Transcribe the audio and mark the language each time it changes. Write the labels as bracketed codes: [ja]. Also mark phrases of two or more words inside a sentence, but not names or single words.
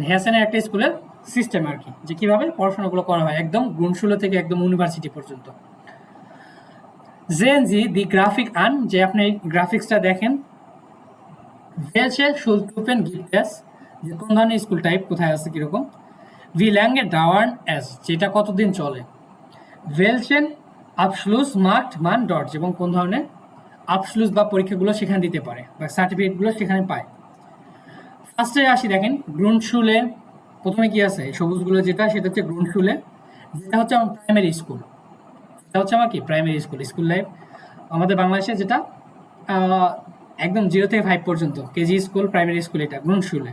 [bn] হ্যাসেনের একটা স্কুলের সিস্টেম আর কি, যে কিভাবে পড়াশোনাগুলো করা হয় একদম গ্রুন্ডশুলে থেকে একদম ইউনিভার্সিটি পর্যন্ত। [de] Sehen Sie die Grafik an, [bn] যে আপনি গ্রাফিক্সটা দেখেন। [de] Welche Schultypen gibt es? [bn] যে কোন ধরনের [en] school type [bn] কোথায় আছে কিরকম। [de] Wie lange dauern es? [bn] যেটা কতদিন চলে। [de] Welchen Abschluss macht man dort? [bn] এবং কোন ধরনের আবসলুস বা পরীক্ষাগুলো সেখানে দিতে পারে বা সার্টিফিকেটগুলো সেখানে পায়। ফার্স্টে আসি, দেখেন গ্রুন্ডশুলে প্রথমে কি আছে, সবুজগুলো যেটা সেটা হচ্ছে গ্রুন্ডশুলে, যেটা হচ্ছে আমার [en] primary school. [bn] এটা হচ্ছে আমার কি [en] primary school, school life [bn] আমাদের বাংলাদেশে যেটা একদম 0 থেকে 5 পর্যন্ত [en] KG school, primary school, [bn] এটা গ্রুন্ডশুলে।